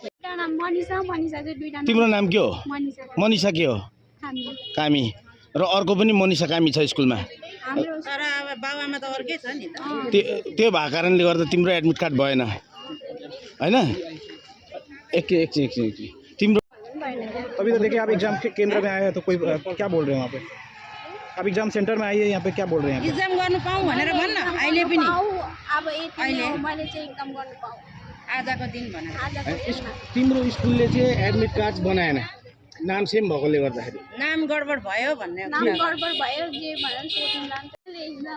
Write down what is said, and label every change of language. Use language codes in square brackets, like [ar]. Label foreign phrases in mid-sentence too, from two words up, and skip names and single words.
[ne] एउटा नाम मनिषा चाहिँ दुईटा तिम्रो नाम के हो? मनिषा मनिषा के हो? हामी कामी। र अर्को पनि मनिषा कामी छ स्कुलमा। हाम्रो तर अब बाबुआमा त अर्कै छ नि त त्यो भएको कारणले गर्दा तिम्रो एडमिट कार्ड भएन हैन? एकछिन तिम्रो [hi] अभी तो देखिए आप एग्जाम के केंद्र में आए हैं तो कोई क्या बोल रहे हैं वहाँ पे? आप एग्जाम सेंटर में आइए, यहाँ पे क्या बोल रहे हैं? [ne] इक्जाम गर्नु पाऊँ भनेर भन्न अहिले पनि अब यति हो, मैले चाहिँ एकदम गर्नु पाऊँ आजको दिन भनेर आजको दिनमा। तिम्रो स्कुलले चाहिँ एडमिट कार्ड बनाएन, नाम सेम भएकोले गर्दाखेरि। नाम गडबड भयो भन्ने नाम गडबड भयो जे भनेर सोध्नु एक्जाम